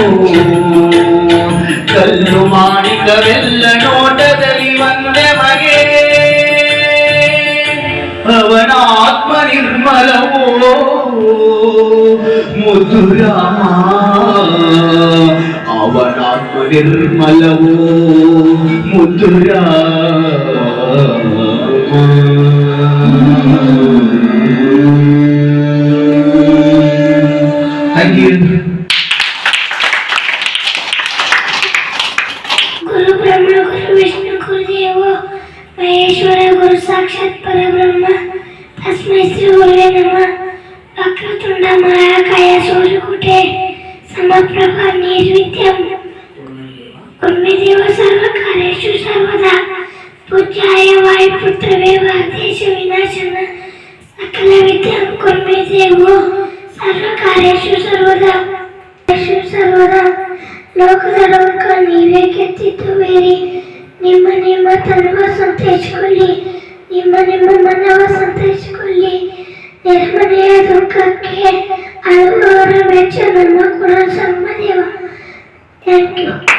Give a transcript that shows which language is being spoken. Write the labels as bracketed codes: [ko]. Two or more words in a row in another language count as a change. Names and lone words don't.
[kn] ಕಲ್ಲು ಮಾಣಿಕವೆಲ್ಲ ನೋಟದಲ್ಲಿ ಒಂದೇ ಬಗೆ, ಅವನ ಆತ್ಮ ನಿರ್ಮಲವೋ ಮುದ್ದು ರಾಮ, ಅವನ ಆತ್ಮ ನಿರ್ಮಲವೋ ಮುದ್ದು ರಾಮ. [en] Thank you. [sa] गुरु ब्रह्मा गुरु विष्णु गुरुदेव महेश्वर गुरु साक्षात् परब्रह्म तस्मै श्री गुरुवे नमः. वक्रतुंड महाकाय सूर्यकोटे समप्रभा निर्विघ्नं पूज्याय वायुपुत्रवे देश विनाशन सकल विद्यां कुर्मे देवो सर्वकार्येषु [kn] सर्वदा ಲೋಕದೊಳಗ ನೀವೇ ಕೆತ್ತಿದ್ದು ಬೇರಿ ನಿಮ್ಮ ತನುವ ಸಂತೈಸಿಕೊಳ್ಳಿ ನಿಮ್ಮ ಮನವ ಸಂತೈಸಿಕೊಳ್ಳಿ ನೆರೆಮನೆಯ ದುಃಖಕ್ಕೆ ಅಳುವವರ ಮೆಚ್ಚ ನಮ್ಮ ಗುಣ ಸಮ್ಮದೇವ. [en] thank you.